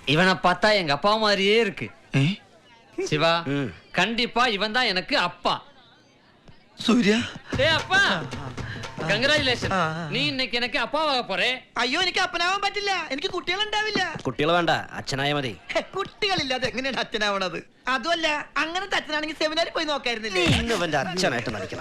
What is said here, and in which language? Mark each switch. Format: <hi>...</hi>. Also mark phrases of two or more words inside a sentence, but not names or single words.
<ta>இவனை பார்த்தா எங்க அப்பா மாதிரியே இருக்கு. சிவா, கண்டிப்பா இவன் தான் எனக்கு அப்பா.</ta> <ml>സൂര്യ</ml> <ta>அப்பா, കൺഗ്രാജുലേഷൻ. நீ இன்னைக்கு எனக்கு அப்பாவா போற.</ta> <ml>അയ്യോ എനിക്ക് അപ്പനാവാൻ പറ്റില്ല, എനിക്ക് കുട്ടികളുണ്ടാവില്ല. കുട്ടികൾ വേണ്ട, അച്ഛനായ മതി. കുട്ടികളില്ലാതെ എങ്ങനെയാണ് അച്ഛനാവണത്? അതുമല്ല, അങ്ങനത്തെ അച്ഛനാണെങ്കിൽ സെമിനാറിൽ പോയി നോക്കായിരുന്നില്ലേ? ഇവന്റെ അച്ഛനായിട്ട് നടിക്കണം.</ml>